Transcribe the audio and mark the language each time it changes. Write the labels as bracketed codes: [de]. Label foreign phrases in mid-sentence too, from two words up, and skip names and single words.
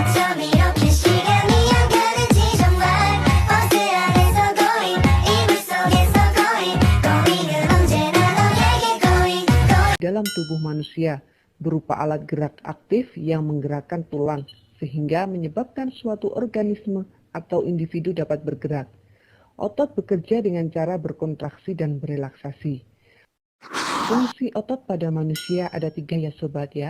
[ko] 마음이 이렇게 시간이 안 가는지 정말 버스 안에서 going 이불 속에서 going 은 언제나 너에게 going [id] dalam tubuh manusia berupa alat gerak aktif yang menggerakkan tulang sehingga menyebabkan suatu organisme atau individu dapat bergerak. Otot bekerja dengan cara berkontraksi dan berelaksasi. Fungsi otot pada manusia ada 3 ya sobat ya.